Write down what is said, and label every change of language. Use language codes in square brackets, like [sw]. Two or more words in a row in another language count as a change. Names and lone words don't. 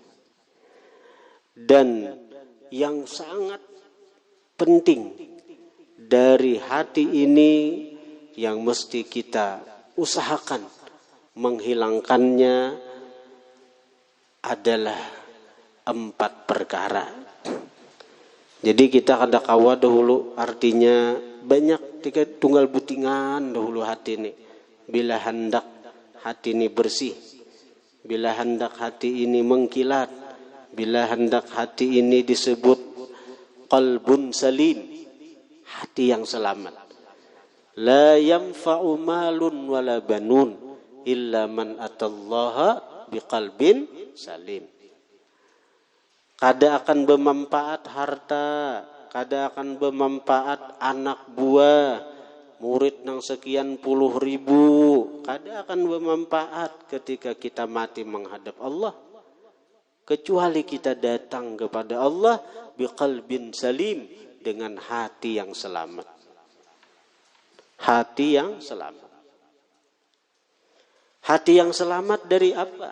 [id] Dan yang sangat penting dari hati ini yang mesti kita usahakan menghilangkannya adalah 4 perkara. [bjn] Jadi kita kada kawa dahulu artinya banyak tiga tunggal butingan dahulu hati ini. [id] Bila hendak hati ini bersih, bila hendak hati ini mengkilat, bila hendak hati ini disebut [ar] قلب سليم, [id] hati yang selamat. [ar] لا ينفع مال ولا بنون إلا من أتى الله بقلب سليم. [bjn] Kada akan bermanfaat harta, kada akan bermanfaat anak buah, murid nang sekian puluh ribu, kada akan bermanfaat ketika kita mati menghadap Allah, kecuali kita datang kepada Allah [ar] بقلب سليم, [bjn] dengan hati yang selamat. [id] Hati yang selamat. Hati yang selamat dari apa?